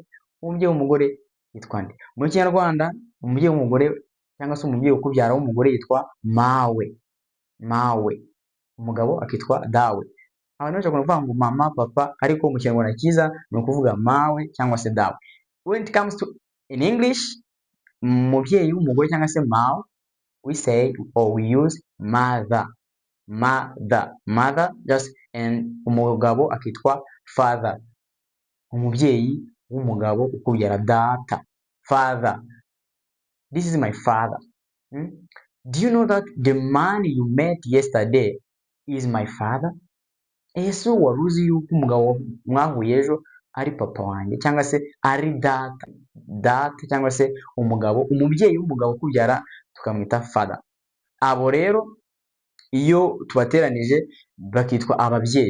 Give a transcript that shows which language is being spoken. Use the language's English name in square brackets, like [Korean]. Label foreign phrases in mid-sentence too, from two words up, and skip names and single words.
[Kinyarwanda] Umubyeyi w'umugore yitwa nde? Mu Kinyarwanda umubyeyi w'umugore cyangwa se umubyeyi ukubyara w'umugore yitwa mawe. Umugabo akitwa dawe. Abantu benshi bakunda kuvuga ngo mama, papa, ariko mu Kinyarwanda cyiza ni ukuvuga mawe cyangwa se dawe. [English] When it comes to in English, [Kinyarwanda] umubyeyi w'umugore cyangwa se mawe, [English] we say or we use mother just, and [Kinyarwanda] umugabo akitwa [English] father. [Kinyarwanda] Umubyeyi w'umugabo ukubyara data, [English] father. This is my father. Do you know that the man you met yesterday is my father? [Kinyarwanda] Ese wari uzi yuko umugabo mwahuye ejo ari papa wanjye cyangwa se ari data cyangwa se umubyeyi w'umugabo ukubyara tukamwita father. Abo rero iyo tubateranije bakitwa ababyeyi.